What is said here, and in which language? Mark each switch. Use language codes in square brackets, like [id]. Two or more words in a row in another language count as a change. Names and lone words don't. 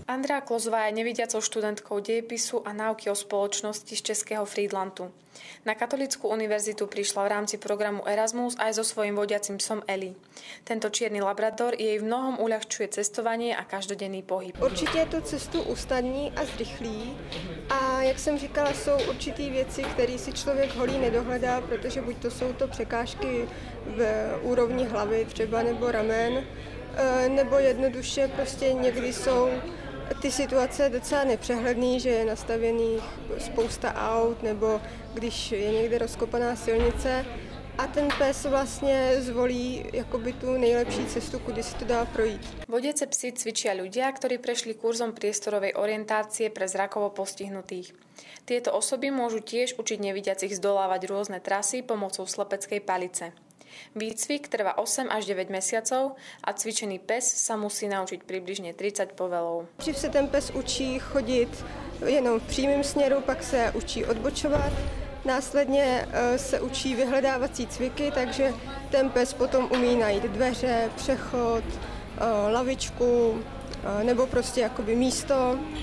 [sk] Andrea Klozová je nevidiacou študentkou dejepisu a náuky o spoločnosti z českého Frýdlantu. Na Katolícku univerzitu prišla v rámci programu Erasmus aj so svojím vodiacim psom Eli. Tento čierny labrador jej v mnohom uľahčuje cestovanie a každodenný pohyb. [cs] Určitě to cestu usnadní a zrychlí a jak jsem říkala, jsou určitý věci, které si člověk holí nedohledá, protože buď to jsou to překážky v úrovni hlavy třeba nebo ramen, nebo jednoduše prostě někdy jsou ty situace docela nepřehledný, že je nastavený spousta aut, nebo když je někde rozkopaná silnice a ten pes vlastně zvolí jakoby tu nejlepší cestu, kudy si to dá projít. [sk] Vodiace psy cvičia ľudia, ktorí prešli kurzom priestorovej orientácie pre zrakovo postihnutých. Tieto osoby môžu tiež učiť nevidiacich zdolávať rôzne trasy pomocou slepeckej palice. Výcvik trvá 8 až 9 mesiacov a cvičený pes sa musí naučiť približne 30 povelov. [cs] Dřív se ten pes učí chodit jenom v přímém směru, pak se učí odbočovat. Následně se učí vyhledávací cviky, takže ten pes potom umí najít dveře, přechod, lavičku nebo prostě jakoby místo.